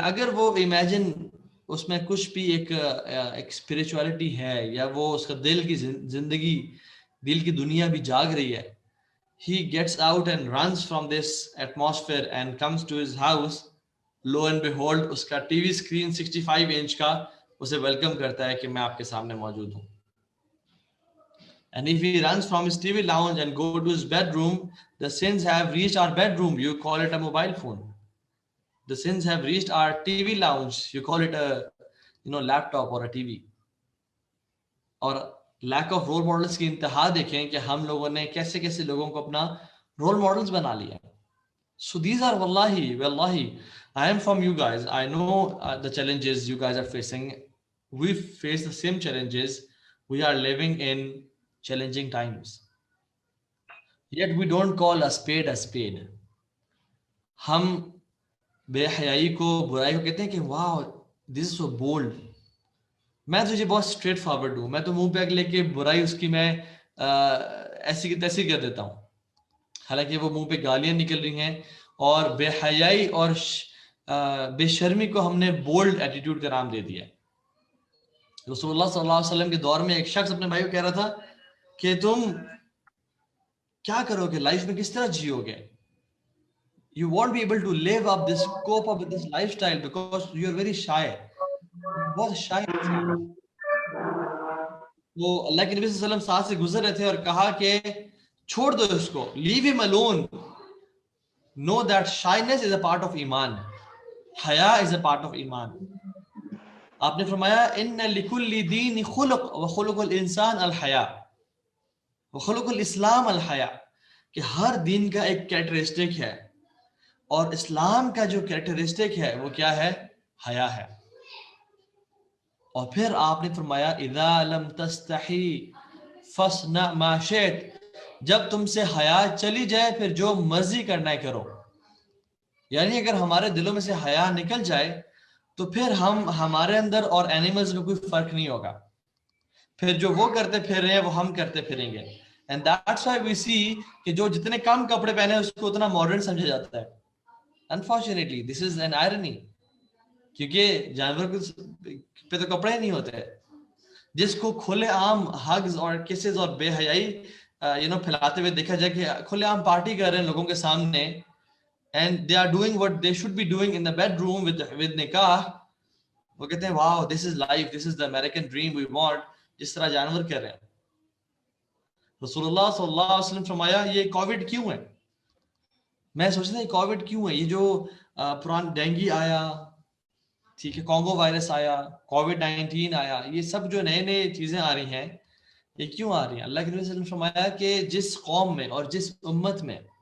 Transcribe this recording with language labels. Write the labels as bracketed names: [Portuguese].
[Urdu] اگر وہ امیجن اس میں کچھ بھی ایک اسپریچولیٹی ہے یا وہ اس کا دل کی زندگی, دل کی دنیا بھی جاگ رہی ہے, [English] he gets out and runs from this atmosphere and comes to his house. Lo and behold, [Urdu] اس کا ٹی وی اسکرین 65 انچ کا اسے ویلکم کرتا ہے کہ میں آپ کے سامنے موجود ہوں. [English] And if he runs from his TV lounge and go to his bedroom, the sins have reached our bedroom. You call it a mobile phone. The sins have reached our TV lounge. You call it a laptop or a TV. [Urdu] اور lack of role models کی انتہا دیکھیں کہ ہم لوگوں نے کیسے کیسے لوگوں کو اپنا رول ماڈلس بنا لیا. [English] So these are واللہ I am from you guys. I know the challenges you guys are facing. We face the same challenges. We are living in challenging times. Yet we don't call a spade a spade. [Urdu] ہم بے حیائی کو, برائی کو کہتے ہیں کہ واو [English] this is so bold. [Urdu] میں تجھے بہت اسٹریٹ فارورڈ ہوں, میں تو منہ پہ لے کے برائی اس کی میں ایسی کی تیسی کر دیتا ہوں, حالانکہ وہ منہ پہ گالیاں نکل رہی ہیں. اور بے حیائی اور بے شرمی کو ہم نے بولڈ ایٹیٹیوڈ کا نام دے دیا. رسول اللہ صلی اللہ علیہ وسلم کے دور میں ایک شخص اپنے بھائی کو کہہ رہا تھا کہ تم کیا کرو گے لائف میں, کس طرح جیو گے. [English] You won't be able to live up this, cope up with this lifestyle because you are very shy. [Urdu] بہت شائع انسان. وہ اللہ کے نبی صلی اللہ علیہ وسلم ساتھ سے گزر رہے تھے اور کہا کہ چھوڑ دو اس کو, [English] leave him alone. Know that shyness is a part of ایمان. حیا is a part of ایمان. [Urdu] آپ نے فرمایا [Arabic] ان لکل دین خلق وخلق الانسان الحیا وخلق الاسلام الحیا, [Urdu] کہ ہر دین کا ایک کیریکٹرسٹک ہے اور اسلام کا جو کیریکٹرسٹک ہے وہ کیا ہے, حیا ہے. اور پھر آپ نے فرمایا [Arabic] اذا لم تستحی فاصنع ما شئت, [Urdu] جب تم سے حیا چلی جائے پھر جو مرضی کرنا ہے کرو. یعنی اگر ہمارے دلوں میں سے حیا نکل جائے تو پھر ہمارے اندر اور اینیملز میں کوئی فرق نہیں ہوگا. پھر جو وہ کرتے پھر رہے ہیں وہ ہم کرتے پھریں گے. [English] and that's why we see [Urdu] کہ جو جتنے کم کپڑے پہنے اس کو اتنا ماڈرن سمجھا جاتا ہے. [English] unfortunately this is an irony, [Urdu] کیونکہ جانور پہ تو کپڑے ہی نہیں ہوتے. جس کو کھلے عام ہگز اور کسز اور بے حیائی پھیلاتے ہوئے دیکھا جائے کہ کھلے عام پارٹی کر رہے ہیں لوگوں کے سامنے [English] and they are doing what they should be doing in the bedroom with nikah, [Urdu] وہ کہتے ہیں [English] wow, this is life, this is the American dream we want, [Urdu] جس طرح جانور کر رہے ہیں. رسول اللہ صلی اللہ علیہ وسلم فرمایا یہ کووڈ کیوں ہے؟ میں سوچتا ہوں یہ کووڈ کیوں ہے؟ یہ جو پران ڈینگی آیا، ٹھیک ہے، کانگو وائرس آیا، کووڈ-19 آیا، یہ سب جو نئے نئے چیزیں آ رہی ہیں یہ کیوں آ رہی ہیں؟ اللہ کے نبی صلی اللہ علیہ وسلم نے فرمایا کہ جس قوم میں اور جس امت میں